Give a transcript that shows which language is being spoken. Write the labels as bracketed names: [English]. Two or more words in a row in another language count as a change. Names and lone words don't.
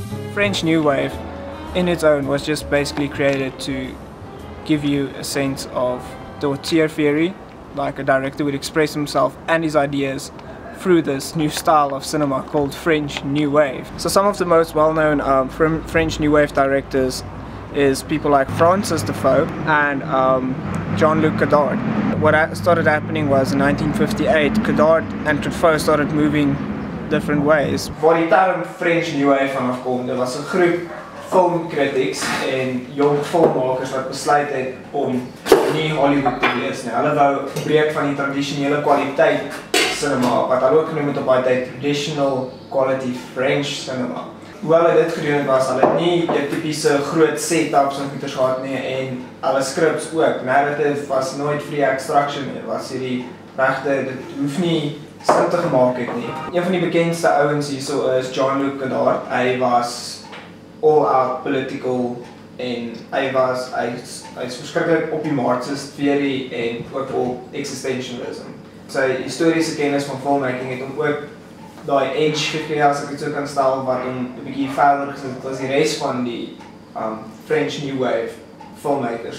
[English] French New Wave in its own was just basically created to give you a sense of the auteur theory, like a director would express himself and his ideas through this new style of cinema called French New Wave. So some of the most well-known French New Wave directors is people like Francis Defoe and Jean-Luc Godard. What started happening was in 1958, Godard and Defoe started moving different ways. [Afrikaans] Waar die term French New Wave vanaf kom, dit was 'n groep filmkritieks en jong filmmakers wat besluit het om nie Hollywood te wees nie. Hulle wou breek van die tradisionele kwaliteit cinema, wat hulle ook genoem het op daai tyd [English] traditional quality French cinema. [Afrikaans] Hoe hulle dit gedoen het was, hulle het nie die typiese groot setups en goeders gehad nie en hulle scripts ook. Narrative was nooit [English] free extraction [Afrikaans] nie, was hierdie regte, dit hoef nie sin te gemaak het nie. Een van die bekendste ouens hierso is Jean-Luc Godard. Hy was [English] all-out political [Afrikaans] en hy's verskriklik op die [English] Marxist theory [Afrikaans] en ook op existentialism. Sy historiese kennis van filmmaking het hom ook daai edge gegee, as ek dit so kan stel, wat hom 'n bietjie verder gesit het as die res van die French New Wave filmmakers.